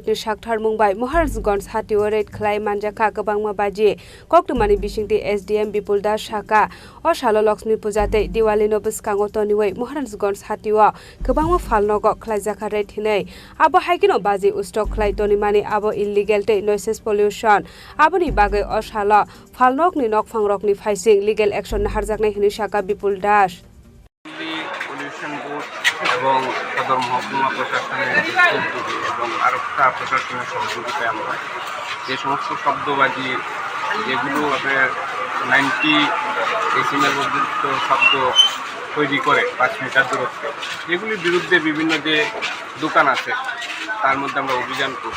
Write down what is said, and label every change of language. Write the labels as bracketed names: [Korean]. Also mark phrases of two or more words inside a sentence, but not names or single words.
[Kok Borok] ni sakthar mungbai Maharajganj Hatiwa red khlai manjaka kabangma baji koktumani bisingti SDM Bipul Das saka o salo Lakshmi Puja te Diwali no biskango toniwai Maharajganj Hatiwa kabangma falnogo khlaijaka red hinai abo haikino baji ustok khlai tonimani abo illegal te [English] noise pollution [Kok Borok] aboni bagai o salo falnokni nokphangrokni faising [English] legal action [Kok Borok] harjaknai hini saka Bipul Das [Bangla] পলিউশন বোর্ড এবং সদর মহকুমা প্রশাসনের এবং আরক্ষা প্রশাসনের সহযোগিতায় আমরা যে সমস্ত শব্দবাজি যেগুলো আপনার 90 ডেসিমেল পর্যন্ত শব্দ তৈরি করে 5 মিটার দূরত্বে, এগুলির বিরুদ্ধে বিভিন্ন যে দোকান আছে তার মধ্যে আমরা অভিযান করছি।